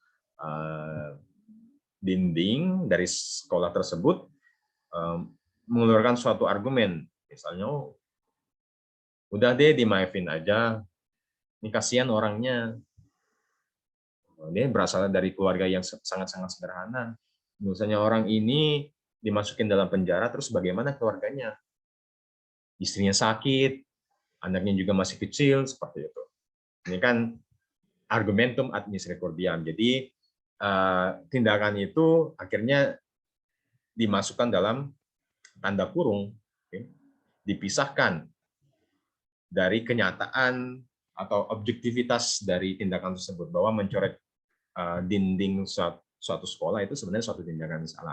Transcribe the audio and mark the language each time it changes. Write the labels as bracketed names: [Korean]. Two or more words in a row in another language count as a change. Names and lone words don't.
[Indonesian] dinding dari sekolah tersebut, mengeluarkan suatu argumen, misalnya, oh, udah deh dimaafin aja, ini kasihan orangnya, dia berasal dari keluarga yang sangat-sangat sederhana. Misalnya orang ini dimasukin dalam penjara, terus bagaimana keluarganya? Istrinya sakit, anaknya juga masih kecil, seperti itu. Ini kan [Latin] argumentum ad misericordiam. [Indonesian] Jadi tindakan itu akhirnya dimasukkan dalam tanda kurung, dipisahkan dari kenyataan atau objektivitas dari tindakan tersebut, bahwa mencoret dinding suatu sekolah itu sebenarnya suatu tindakan salah.